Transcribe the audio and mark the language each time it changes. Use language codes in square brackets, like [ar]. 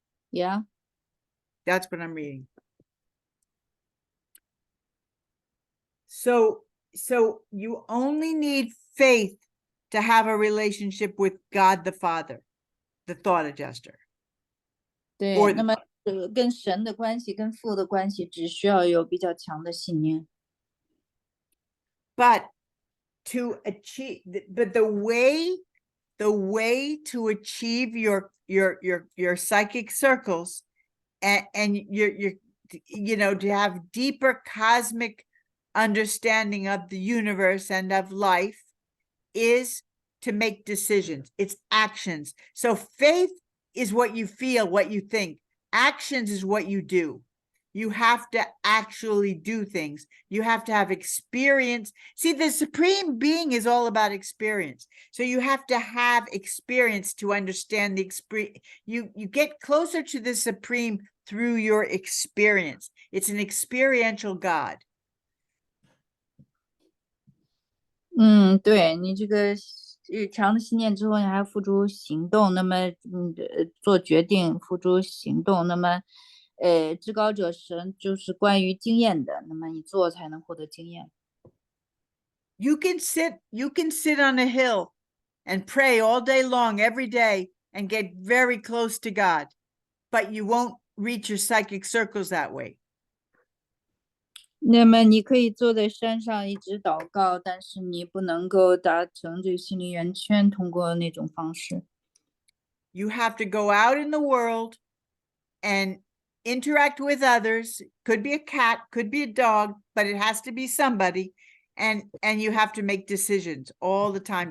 [en] Yeah. That's what I'm reading. So you only need faith to have a relationship with God the Father, the thought adjuster. [zh] 对， [en] Or [zh] 那么跟神的关系，跟父的关系，只需要有比较强的信念。 [en] But to achieve, but the way to achieve your psychic circles and your to have deeper cosmic understanding of the universe and of life is to make decisions. It's actions. So faith is what you feel, what you think. Actions is what you do. You have to actually do things. You have to have experience. See, the supreme being is all about experience. So you have to have experience to understand the experience. You get closer to the supreme through your experience. It's an experiential God. [zh] 对，你这个强的信念之后，你还要付诸行动，那么做决定，付诸行动，那么至高者神就是关于经验的，那么你做才能获得经验。 [en] You can sit on a hill and pray all day long, every day, and get very close to God, but you won't reach your psychic circles that way. [zh] 那么你可以坐在山上一直祷告，但是你不能够达成这个心灵圆圈，通过那种方式。 [en] You have to go out in the world and interact with others. Could be a cat, could be a dog, but it has to be somebody. And you have to make decisions all the time.